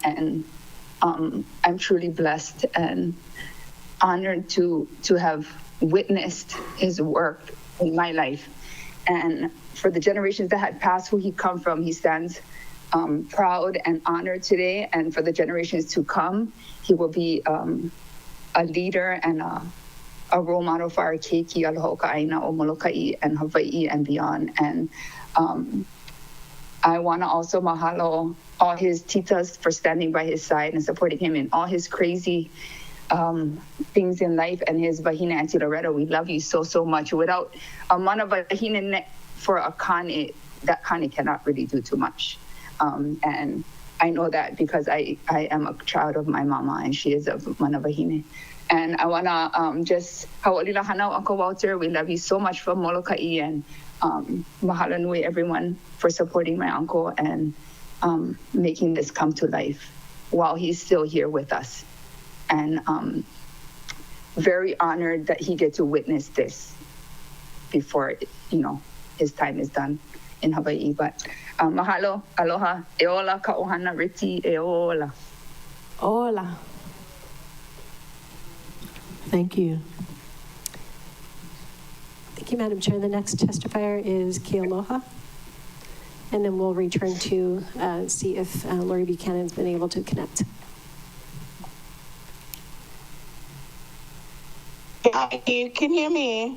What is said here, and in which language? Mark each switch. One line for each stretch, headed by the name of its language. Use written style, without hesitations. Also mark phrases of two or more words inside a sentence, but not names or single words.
English: And I'm truly blessed and honored to have witnessed his work in my life. And for the generations that had passed who he come from, he stands proud and honored today, and for the generations to come, he will be a leader and a role model for our
Hawaiian: keiki aloha ka'aina o Molokai
English: and Hawaii and beyond. And I want to also mahalo all his titas for standing by his side and supporting him in all his crazy things in life, and his wahine Auntie Loretta. We love you so, so much. Without a
Hawaiian: mana wahine
English: for a kane, that kane cannot really do too much. And I know that because I am a child of my mama, and she is a
Hawaiian: mana wahine.
English: And I want to just,
Hawaiian: hau'olila hanau,
English: Uncle Walter, we love you so much from Molokai, and
Hawaiian: mahalo nui
English: everyone for supporting my uncle and making this come to life while he's still here with us. And very honored that he gets to witness this before, his time is done in Hawaii.
Hawaiian: But mahalo, aloha, e ola ka ohana riti, e ola. Hola.
English: Thank you. Thank you, Madam Chair. The next testifier is Kealoha. And then we'll return to see if Lori Buchanan's been able to connect. You can hear me?